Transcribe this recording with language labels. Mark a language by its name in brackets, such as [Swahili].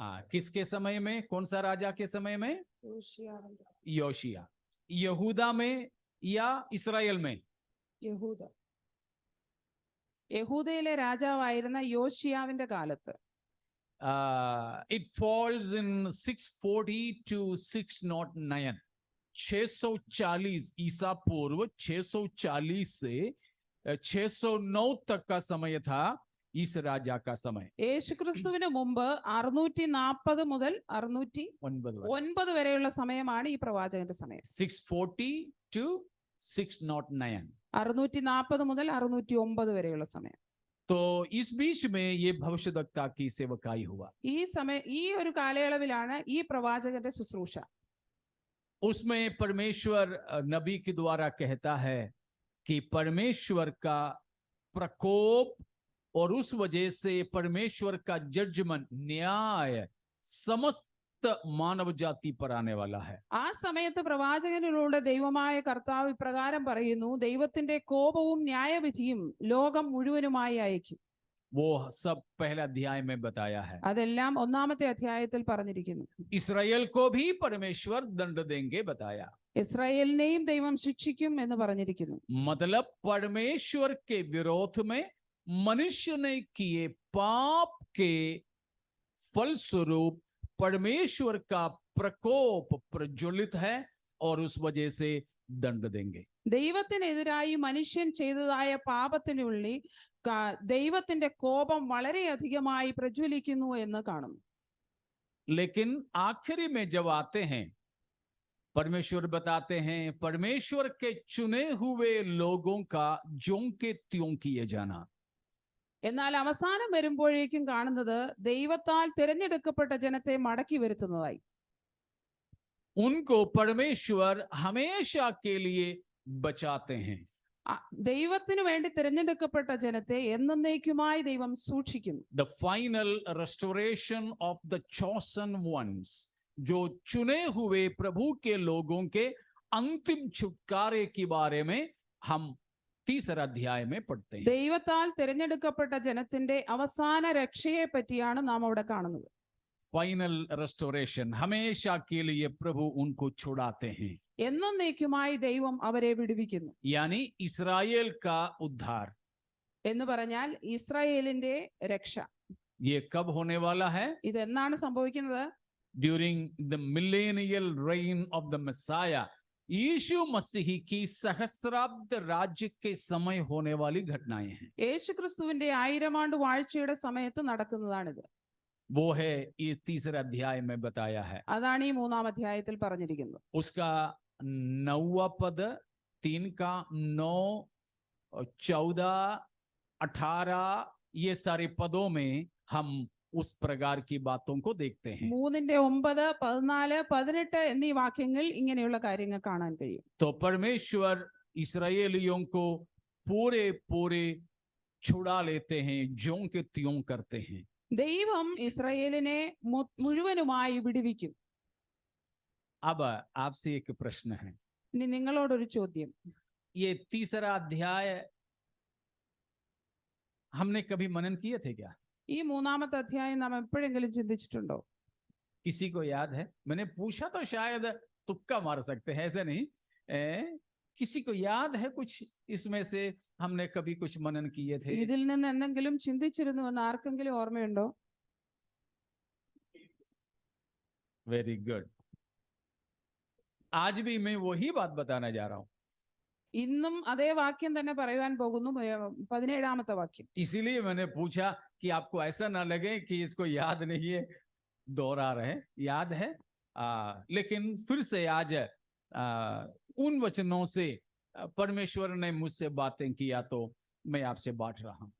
[Hindi] किसके समय में? कौन सा राजा के समय में? योशिया। यहूदा में या इस्राएल में? [Malayalam] യഹൂദയിലെ രാജാവായിരുന്ന യോശിയാവിന്റെ കാലത്ത്. [English] It falls in 640 to 609, [Hindi] 640 ईसा पूर्व 640 से 609 तक का समय था इस राजा का समय. [Malayalam] യേശുക്രിസ്തുവിന് മുമ്പ് 640 മുതൽ 609 വരെയുള്ള സമയമാണ് ഈ പ്രവാചകന്റെ സമയം. [English] 640 to 609. [Malayalam] 640 മുതൽ 609 വരെയുള്ള സമയം. [Hindi] तो इस बीच में ये भविष्यद्वक्ता की सेवकाई हुआ. [Malayalam] ഈ ഒരു കാലയളവിലാണ് ഈ പ്രവാചകന്റെ ശുശ്രൂഷ. [Hindi] उसमें परमेश्वर नबी के द्वारा कहता है कि परमेश्वर का प्रकोप और उस वजह से परमेश्वर का जजमेंट, न्याय समस्त मानव जाति पर आने वाला है. [Malayalam] ആ സമയത്ത് പ്രവാചകനിലൂടെ ദൈവമായ കർത്താവ് ഇപ്രകാരം പറയുന്നു: ദൈവത്തിന്റെ കോപവും ന്യായവിധിയും ലോകം മുഴുവനുമായി അയക്കും. [Hindi] वो सब पहले अध्याय में बताया है. [Malayalam] അതെല്ലാം ഒന്നാമത്തെ അധ്യായത്തിൽ പറഞ്ഞിരിക്കുന്നു. [Hindi] इस्राएल को भी परमेश्वर दंड देंगे बताया. [Malayalam] ഇസ്രായേലിനെയും ദൈവം ശിക്ഷിക്കും എന്ന് പറഞ്ഞിരിക്കുന്നു. [Hindi] मतलब परमेश्वर के विरोध में मनुष्य ने किए पाप के फलस्वरूप परमेश्वर का प्रकोप प्रज्वलित है और उस वजह से दंड देंगे. [Malayalam] ദൈവത്തിനെതിരായി മനുഷ്യൻ ചെയ്തതായ പാപത്തിനുള്ളിൽ ദൈവത്തിന്റെ കോപം വളരെയധികമായി പ്രജ്വലിക്കുന്നു എന്ന് കാണുന്നു. [Hindi] लेकिन आखिरी में जब आते हैं, परमेश्वर बताते हैं परमेश्वर के चुने हुए लोगों का ज्यों के त्यों किए जाना. [Malayalam] എന്നാൽ അവസാനം വരുമ്പോഴേക്കും കാണുന്നത് ദൈവത്താൽ തിരഞ്ഞെടുക്കപ്പെട്ട ജനത്തെ മടക്കി വരുത്തുന്നതായി. [Hindi] उनको परमेश्वर हमेशा के लिए बचाते हैं. [Malayalam] ദൈവത്തിന് വേണ്ടി തിരഞ്ഞെടുക്കപ്പെട്ട ജനത്തെ എന്നേക്കുമായി ദൈവം സൂക്ഷിക്കുന്നു. [English] The final restoration of the chosen ones, [Hindi] जो चुने हुए प्रभु के लोगों के अंतिम छुटकारे के बारे में हम तीसरा अध्याय में पढ़ते हैं. [Malayalam] ദൈവത്താൽ തിരഞ്ഞെടുക്കപ്പെട്ട ജനത്തിന്റെ അവസാന രക്ഷയെ പറ്റിയാണ് നാം അവിടെ കാണുന്നത്. [English] final restoration, [Hindi] हमेशा के लिए प्रभु उनको छुड़ाते हैं. [Malayalam] എന്നേക്കുമായി ദൈവം അവരെ വിടുവിക്കുന്നു. [Hindi] यानी इस्राएल का उद्धार. [Malayalam] എന്ന് പറഞ്ഞാൽ ഇസ്രായേലിന്റെ രക്ഷ. [Hindi] ये कब होने वाला है? [Malayalam] ഇതെന്നാണ് സംഭവിക്കുന്നത്? [English] During the millennial reign of the Messiah, [Hindi] यीशु मसीह की सहस्राब्द राज्य के समय होने वाली घटनाएं हैं. [Malayalam] യേശുക്രിസ്തുവിന്റെ 1000 ആണ്ട് വാഴ്ചയുടെ സമയത്ത് നടക്കുന്നതാണിത്. [Hindi] वो है ये तीसरे अध्याय में बताया है. [Malayalam] അതാണ് ഈ മൂന്നാം അധ്യായത്തിൽ പറഞ്ഞിരിക്കുന്നത്. [Hindi] उसका 9वां पद, 3 का 9, 14, 18 ये सारे पदों में हम उस प्रकार की बातों को देखते हैं. [Malayalam] 3:9, 14, 18 എന്നീ വാക്യങ്ങൾ ഇങ്ങനെയുള്ള കാര്യങ്ങൾ കാണാൻ കഴിയും. [Hindi] तो परमेश्वर इस्राएलियों को पूरे पूरे छुड़ा लेते हैं, ज्यों के त्यों करते हैं. [Malayalam] ദൈവം ഇസ്രായേലിനെ മുഴുവനുമായി വിടുവിക്കും. [Hindi] अब आपसे एक प्रश्न है. [Malayalam] ഇനി നിങ്ങളോടൊരു ചോദ്യം. [Hindi] ये तीसरा अध्याय हमने कभी मनन किए थे क्या? [Malayalam] ഈ മൂന്നാമത്തെ അധ്യായം നാം എപ്പോഴെങ്കിലും ചിന്തിച്ചിട്ടുണ്ടോ? [Hindi] किसी को याद है? मैंने पूछा तो शायद तुक्का मार सकते हैं, ऐसे नहीं. किसी को याद है कुछ इसमें से हमने कभी कुछ मनन किए थे? [Malayalam] ഇതിൽ നിന്ന് എന്തെങ്കിലും ചിന്തിച്ചിരുന്നുവെന്ന് ആർക്കെങ്കിലും ഓർമ്മയുണ്ടോ? [English] Very good. [Hindi] आज भी मैं वही बात बताना जा रहा हूं. [Malayalam] ഇന്നും അതേ വാക്യം തന്നെ പറയുവാൻ പോകുന്നു. 17ാമത്തെ വാക്യം. [Hindi] इसीलिए मैंने पूछा कि आपको ऐसा ना लगे कि इसको याद नहीं है, दोहरा रहे. याद है, लेकिन फिर से आज उन वचनों से परमेश्वर ने मुझसे बातें किया तो मैं आपसे बांट रहा हूं.